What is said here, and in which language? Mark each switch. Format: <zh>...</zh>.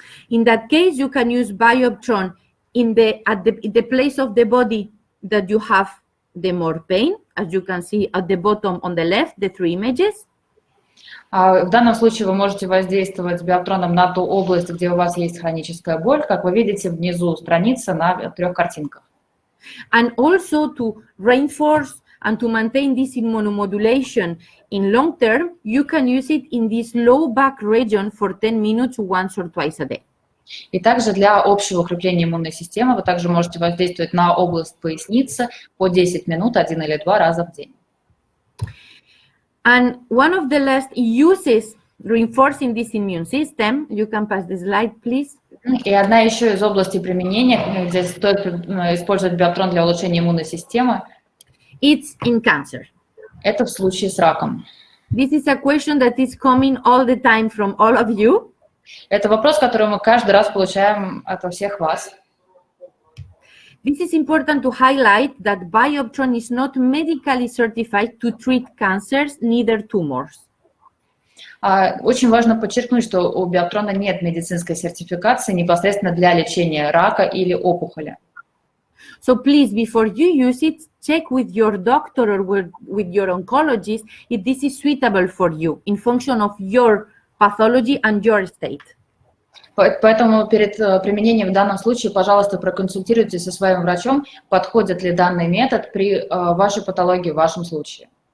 <en>In that case, you can use Bioptron at the place of the body that you have the more pain, as you can see at the bottom on the left, the 3 images.</en> <ru>В данном случае вы можете воздействовать Биоптроном на ту область, где у вас есть хроническая боль, как вы видите внизу страницы на 3 картинках.</ru> <en>And also to reinforce and to maintain this immunomodulation in long term, you can use it in this low back region for 10 minutes once or twice a day.</en> <ru>И также для общего укрепления иммунной системы вы также можете воздействовать на область поясницы по 10 минут 1 или 2 раза в день.</ru> <en>And one of the last uses reinforcing this immune system, you can pass the slide, please.</en> <ru>И одна еще из областей применения, где стоит использовать Биоптрон для улучшения иммунной системы,</ru> <en>it's in cancer.</en> <ru>Это в случае с раком.</ru> <en>This is a question that is coming all the time from all of you.</en> <ru>Это вопрос, который мы каждый раз получаем от всех вас.</ru> <en>This is important to highlight that Bioptron is not medically certified to treat cancers, neither tumors.</en> <ru>Очень важно подчеркнуть, что у Биоптрона нет медицинской сертификации непосредственно для лечения рака или опухоли.</ru> <en>So please, before you use it, check with your doctor or with your oncologist if this is suitable for you in function of your pathology and your state.</en> <ru>Поэтому перед применением в данном случае, пожалуйста, проконсультируйтесь со своим врачом, подходит ли данный метод при вашей патологии в вашем случае.</ru>